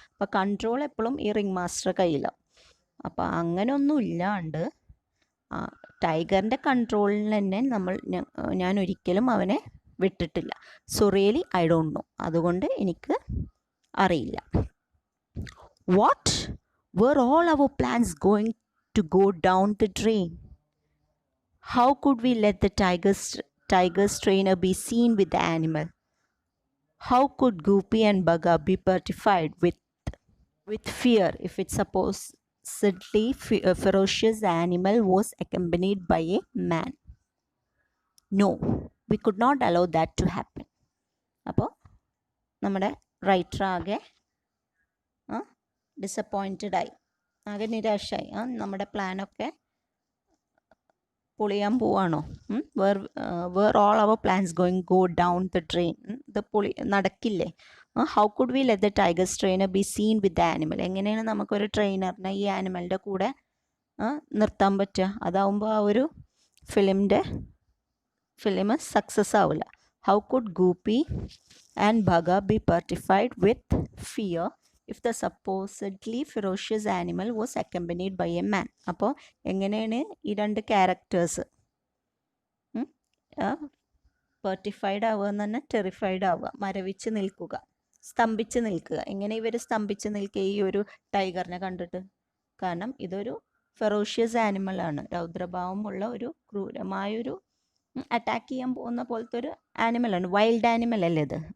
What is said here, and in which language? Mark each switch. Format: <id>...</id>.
<ml>അപ്പോൾ കൺട്രോൾ എപ്പോഴും ഈ റിംഗ് മാസ്റ്റർ കയ്യിലാവും. അപ്പോൾ അങ്ങനെയൊന്നും ഇല്ലാണ്ട് ടൈഗറിൻ്റെ കൺട്രോളിൽ തന്നെ ഞാൻ ഒരിക്കലും അവനെ വിട്ടിട്ടില്ല.</ml> <en>so really I don't know,</en> <ml>അതുകൊണ്ട് എനിക്ക് അറിയില്ല.</ml> <en>What were all our plans going to go down the drain? How could we let the tiger's trainer be seen with the animal? How could Goopy and Bugga be petrified with fear if its supposedly ferocious animal was accompanied by a man? No, we could not allow that to happen.</en> <ml>അപ്പോൾ നമ്മുടെ writer ആകെ ഡിസപ്പോയിൻറ്റഡായി, ആകെ നിരാശായി. നമ്മുടെ പ്ലാനൊക്കെ പൊളിയാൻ പോവാണോ?</ml> <en>Were all our plans going go down the drain.</en> <ml>ഇത് നടക്കില്ലേ?</ml> <en>How could we let the tiger's trainer be seen with the animal?</en> <ml>എങ്ങനെയാണ് നമുക്കൊരു ട്രെയിനറിനെ ഈ ആനിമലിൻ്റെ കൂടെ നിർത്താൻ പറ്റുക? അതാവുമ്പോൾ ആ ഒരു ഫിലിം സക്സസ് ആവില്ല.</ml> <en>How could Goopy and Bagha be petrified with fear if the supposedly ferocious animal was accompanied by a man?</en> <ml>അപ്പോൾ എങ്ങനെയാണ് ഈ രണ്ട് ക്യാരക്ടേഴ്സ് പെർട്ടിഫൈഡ് ആവുക എന്ന് പറഞ്ഞാൽ ടെറിഫൈഡ് ആവുക, മരവിച്ച് നിൽക്കുക, സ്തംഭിച്ച് നിൽക്കുക. എങ്ങനെ ഇവർ സ്തംഭിച്ച് നിൽക്കുക ഈ ഒരു ടൈഗറിനെ കണ്ടിട്ട്? കാരണം ഇതൊരു ഫെറോഷ്യസ് ആനിമലാണ്, രൗദ്രഭാവമുള്ള ഒരു ക്രൂരമായൊരു അറ്റാക്ക് ചെയ്യാൻ പോകുന്ന പോലത്തെ ഒരു ആനിമലാണ്, വൈൽഡ് ആനിമൽ അല്ലേ ഇത്.</ml>